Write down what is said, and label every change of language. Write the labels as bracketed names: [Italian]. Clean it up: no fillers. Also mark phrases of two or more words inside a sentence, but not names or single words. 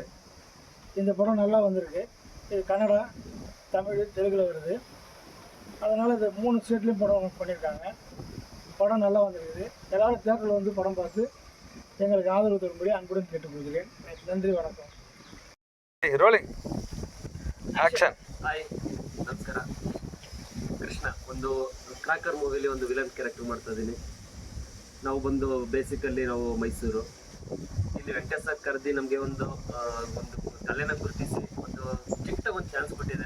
[Tamil] இந்த படம் நல்லா வந்திருக்கு. இது கன்னடா, தமிழ், தெலுங்கில் வருது. அதனால் இந்த 3 ஸ்டேட்லேயும் படம் பண்ணியிருக்காங்க. படம் நல்லா வந்திருக்குது. எல்லோரும் தியேட்டரில் வந்து படம் பார்த்து எங்களுக்கு ஆதரவு தரும்படி அன்புடன் கேட்டுக்கொள்கிறேன். நன்றி, வணக்கம். [English] rolling action. [Kannada] ಹಾಯ್, ನಮಸ್ಕಾರ. ಕೃಷ್ಣ. ಒಂದು ಕ್ರಾಕರ್ ಮೂವಿಲಿ ಒಂದು [English] villain character [Kannada] ಮಾಡ್ತಾ ಇದ್ದೀನಿ. ನಾವು ಬಂದು ಬೇಸಿಕಲ್ಲಿ ನಾವು ಮೈಸೂರು. ಇಲ್ಲಿ ವೆಂಕಟೇಶ್ ಸರ್ ಕರೆದು ನಮಗೆ ಒಂದು ಕಲೆನ ಗುರುತಿಸಿ ಒಂದು ಚಿಕ್ಕ ಒಂದು ಚಾನ್ಸ್ ಕೊಟ್ಟಿದ್ದಾರೆ.